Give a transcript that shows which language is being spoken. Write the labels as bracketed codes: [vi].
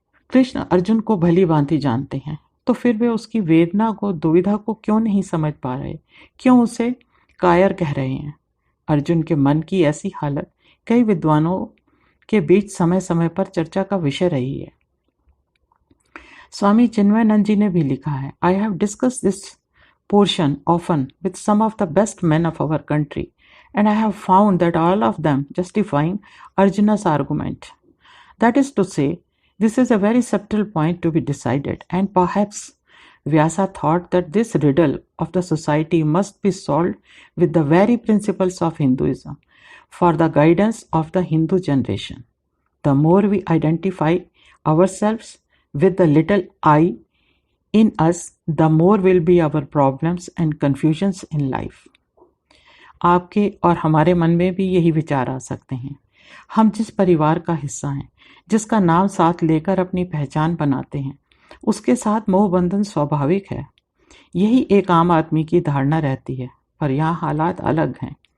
[hi] कृष्ण अर्जुन को भली भांति जानते हैं, तो फिर वे उसकी वेदना को, दुविधा को क्यों नहीं समझ पा रहे, क्यों उसे कायर कह रहे हैं। अर्जुन के मन की ऐसी हालत कई विद्वानों के बीच समय समय पर चर्चा का विषय रही है। स्वामी चिन्मयानंद जी ने भी लिखा है, [en] I have discuss this portion often with some of the best men of our country, and I have found that all of them justifying Arjuna's argument. That is to say, this is a very subtle point to be decided, and perhaps Vyasa thought that this riddle of the society must be solved with the very principles of Hinduism for the guidance of the Hindu generation. The more we identify ourselves with the little I in us, the more will be our problems and confusions in life. [hi] आपके और हमारे मन में भी यही विचार आ सकते हैं। हम जिस परिवार का हिस्सा हैं, जिसका नाम साथ लेकर अपनी पहचान बनाते हैं, उसके साथ मोह बंधन स्वाभाविक है। यही एक आम आदमी की धारणा रहती है, पर यहाँ हालात अलग हैं।